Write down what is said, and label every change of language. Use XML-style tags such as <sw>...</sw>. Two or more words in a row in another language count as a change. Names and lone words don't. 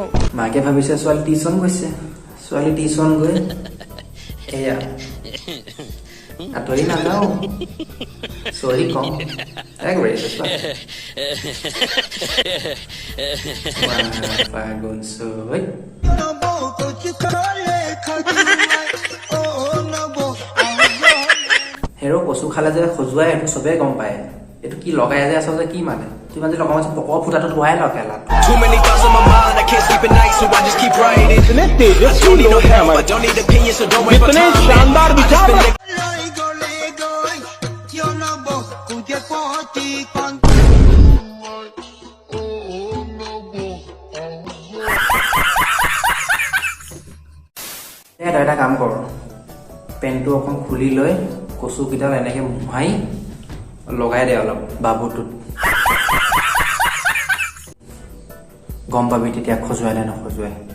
<as>মাকে ভাবিছে ছোৱালী টিউচন গৈছে ছোৱালী টিউচন গৈ এয়া আঁতৰি নাযাওঁ চৰি কম একবাৰে ফাগুন চৈত হেৰ' কচু খালে যে খজুৱাই এইটো চবেই গম পায় এইটো কি লগাই যে আছ যে কি মানে কিমান যে লগাব পকৰ ফুটাটো ধোৱাই ল কেলা</as> <hi>इतने तेजस्वी लोग हैं हमारे इतने शानदार विचार</hi> <as>এটা কাম কৰ পেনটো অকণ খুলি লৈ কচু কেইডাল এনেকে মোহাই লগাই দে অলপ বাবুটোত গম পাবি তেতিয়া খজুৱাই নে নখজুৱাই</as>